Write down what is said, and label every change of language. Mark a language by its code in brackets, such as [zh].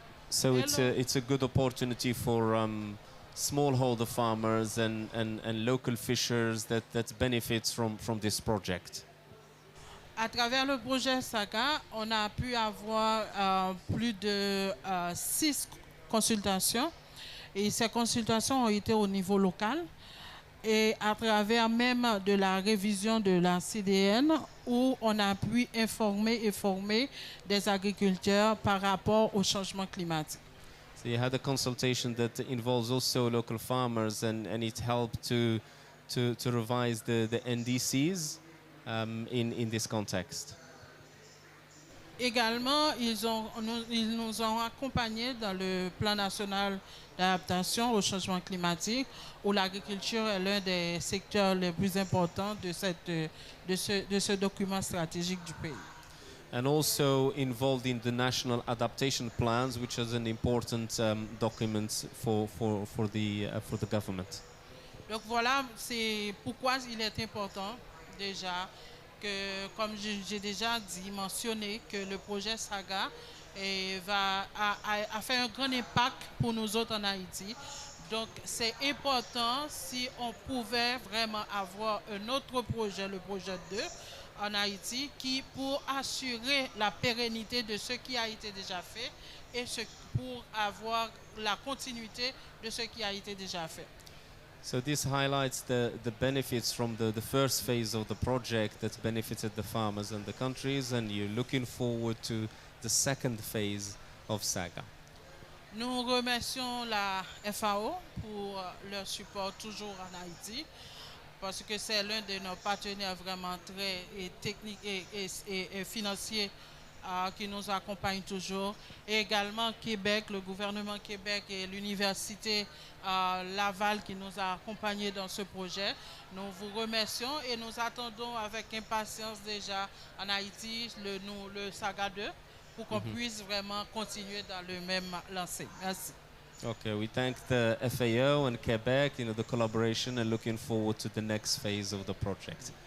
[en] So it's a good opportunity for smallholder farmers and local fishers that benefits from this project. [fr] À travers le projet Saga, on a pu avoir plus de 6 consultations, et ces consultations ont été au niveau local et à travers même de la révision de la CDN, où on a pu informer et former des agriculteurs par rapport au changement climatique. [en] So you had a consultation that involves also local farmers and it helped to revise the NDCs in this context. [fr] Également, ils nous ont accompagnés dans le plan national d'adaptation au changement climatique, où l'agriculture est l'un des secteurs les plus importants de ce document stratégique du pays. [en] And also involved in the national adaptation plans, which is an important document for the government. [fr] Donc voilà, c'est pourquoi il est important déjà que, comme j'ai déjà dit, mentionné que le projet Saga a fait un grand impact pour nous autres en Haïti. Donc c'est important si on pouvait vraiment avoir un autre projet, le projet 2, en Haïti, qui pour assurer la pérennité de ce qui a été déjà fait et pour avoir la continuité de ce qui a été déjà fait. [en] So this highlights the benefits from the first phase of the project that benefited the farmers and the countries, and you're looking forward to the second phase of Saga. [fr] Nous remercions la FAO pour leur support toujours en Haïti, parce que c'est l'un de nos partenaires vraiment très techniques et financiers qui nous accompagne toujours. Et également Québec, le gouvernement Québec et l'université Laval qui nous a accompagnés dans ce projet. Nous vous remercions et nous attendons avec impatience déjà en Haïti le Saga 2 pour qu'on puisse vraiment continuer dans le même lancé. Merci. [en] Okay, we thank the FAO and Quebec, the collaboration, and looking forward to the next phase of the project.